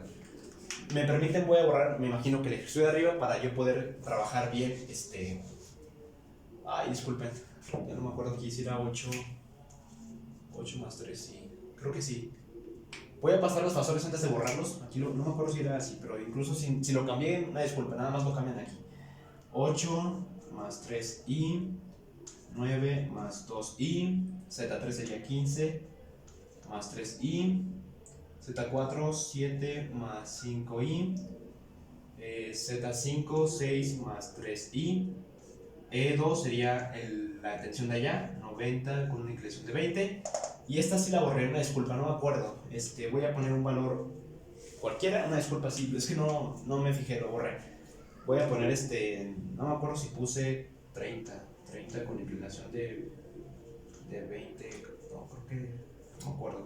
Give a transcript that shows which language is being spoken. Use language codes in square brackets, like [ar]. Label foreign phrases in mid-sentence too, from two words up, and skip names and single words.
[es] Me permiten, voy a borrar, me imagino que el ejercicio de arriba, para yo poder trabajar bien, Ay, disculpen, ya no me acuerdo aquí si era 8 más 3, sí, creo que sí. Voy a pasar los fasores antes de borrarlos. Aquí no me acuerdo si era así, pero incluso si lo cambié, una disculpa, nada más lo cambian aquí. 8 más 3i, 9 más 2i, z3 sería 15, más 3i, z4 7 más 5i, z5 6 más 3i, E2 sería la tensión de allá, 90 con una inclinación de 20. Y esta sí la borré, una disculpa, no me acuerdo. Voy a poner un valor cualquiera, una disculpa, sí, es que no me fijé, lo borré. Voy a poner no me acuerdo si puse 30 con inclinación de 20, no, creo que, no me acuerdo.